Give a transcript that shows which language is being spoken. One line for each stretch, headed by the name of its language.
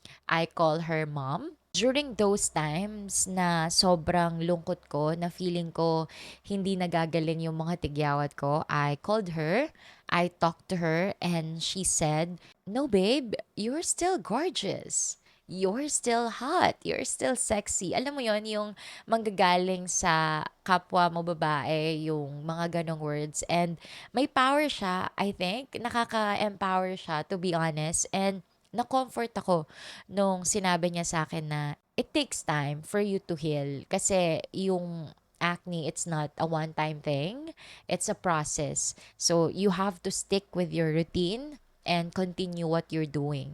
English: I call her mom. During those times
Filipino: na sobrang lungkot ko, na feeling ko hindi nagagaling yung mga tigyawat ko,
English: I called her, I talked to her, and she said, "No, babe, you're still gorgeous. You're still hot. You're still sexy."
Filipino: Alam mo yon yung manggagaling sa kapwa mo babae, yung mga ganong words.
English: And may power siya, I think.
Filipino: Nakaka-empower siya,
English: to be honest. And
Filipino: na-comfort ako nung sinabi niya sa akin na
English: it takes time for you to heal.
Filipino: Kasi yung
English: acne, it's not a one-time thing. It's a process. So, you have to stick with your routine and continue what you're doing.